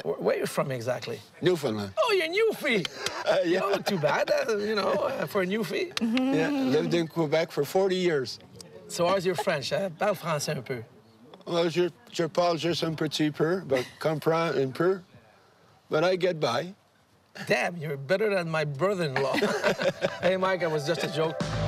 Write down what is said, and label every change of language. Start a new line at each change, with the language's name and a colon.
English: Where are you from exactly? Newfoundland. Oh, you're Newfie. Yeah. You don't look too bad, for a Newfie. Yeah, lived in Quebec for 40 years. So how's your French?
French: Parle français un peu. Well, je parle juste un petit peu, but comprends un peu.
English: But I get by. Damn, you're better than my brother-in-law. Hey, Mike, it was just a joke.